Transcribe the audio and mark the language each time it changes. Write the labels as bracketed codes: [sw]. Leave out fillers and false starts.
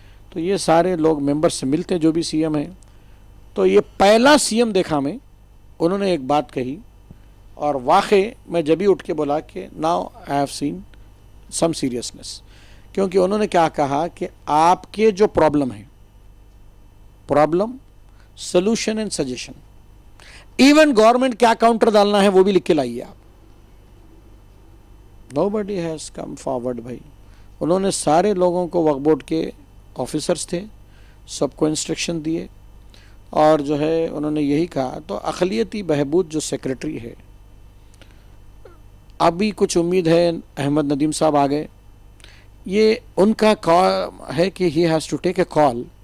[ur] تو یہ سارے لوگ ممبر سے ملتے جو بھی سی ایم ہیں. تو یہ پہلا سی ایم دیکھا میں، انہوں نے ایک بات کہی، اور واقعی میں جبھی اٹھ کے بولا کہ [en] Now I have seen some seriousness. [ur] کیونکہ انہوں نے کیا کہا کہ آپ کے جو پرابلم ہے، problem, solution and suggestion, even government کیا کاؤنٹر ڈالنا ہے وہ بھی لکھ کے لائیے آپ. [en] nobody has come forward [ur] بھائی. انہوں نے سارے لوگوں کو وقف بورڈ کے آفیسرس تھے، سب کو انسٹرکشن دیے، اور جو ہے انہوں نے یہی کہا. تو اقلیتی بہبود جو سیکرٹری ہے، ابھی کچھ امید ہے احمد ندیم صاحب آ گئے، یہ ان کا کال ہے کہ [en] He has to take a call.